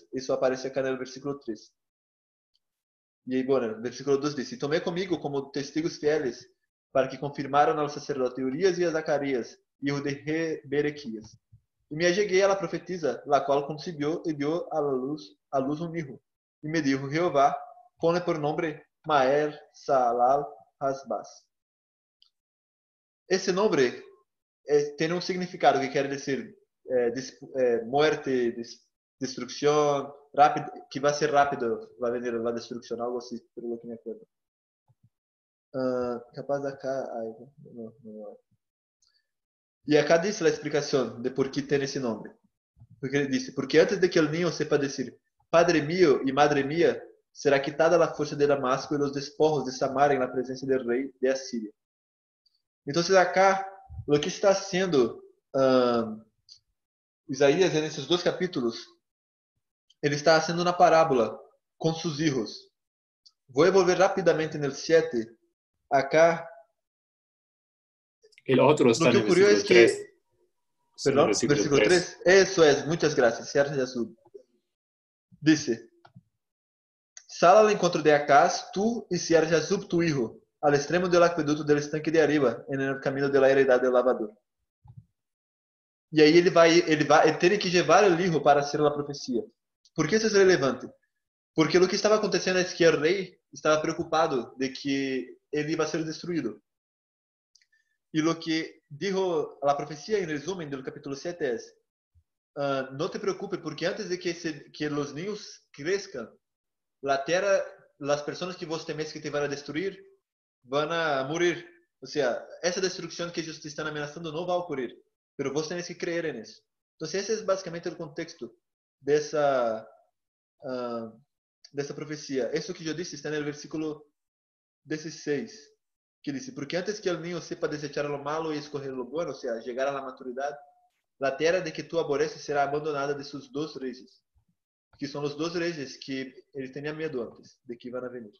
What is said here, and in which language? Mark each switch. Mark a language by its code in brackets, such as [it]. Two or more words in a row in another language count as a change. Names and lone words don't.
[es] Eso aparece acá en el versículo 3. Y ahí, bueno, el versículo 2 dice, y tomé conmigo como testigos fieles para que confirmaran al sacerdote Urias y a Zacarías, hijo de Berequías. Y me allegué a la profetisa, la cual concibió y dio a luz un hijo. Y me dijo, Jehová, ponle por nombre Maer Salal Hasbaz. [pt] Esse nome tem um significado que quer dizer muerte, destruição, rápido, que vai ser rápido, vai venir a destruição, algo assim, pelo que me acordo. Capaz de acá, não. E acá diz a explicação de por que tem esse nome. Porque ele disse, porque antes de que o niño sepa dizer, [es] Padre mío [pt] e [es] Madre mía, [pt] será quitada a força de Damasco e os despojos de Samaria na presença do rei de Assíria. Então, acá, o que está sendo Isaías, nesses dois capítulos, ele está haciendo uma parábola com seus filhos. Vou envolver rapidamente no 7. Acá, [es] el otro está lo que en el ocurrió versículo es que, 3. perdón, versículo 3. Eso es, muchas gracias, Señor Jesús. Dice, sal al encontro de Acaz, tú y Señor Jesús, tu hijo, al extremo del acueducto del estanque de arriba, en el camino de la heredad del lavador. [pt] E aí ele tem que levar o livro para ser a profecia. Por que isso é relevante? Porque o que estava acontecendo é que o rei estava preocupado de que ele ia ser destruído. E o que dijo a profecia, em resumo, do capítulo 7 é: não te preocupes, porque antes de que os niños cresçam, a terra, as pessoas que vos temes que te vão a destruir, vão a morir. Ou seja, essa destruição que eles te estão ameaçando não vai ocorrer. [es] Pero vos tenés que creer en eso. Entonces, ese es básicamente el contexto de esa profecía. Eso que yo dije está en el versículo 16, que dice, porque antes que el niño sepa desechar lo malo y escoger lo bueno, o sea, llegar a la maturidad, la tierra de que tú aborreces será abandonada de sus dos reyes, que son los dos reyes que él tenía miedo antes de que iban a venir.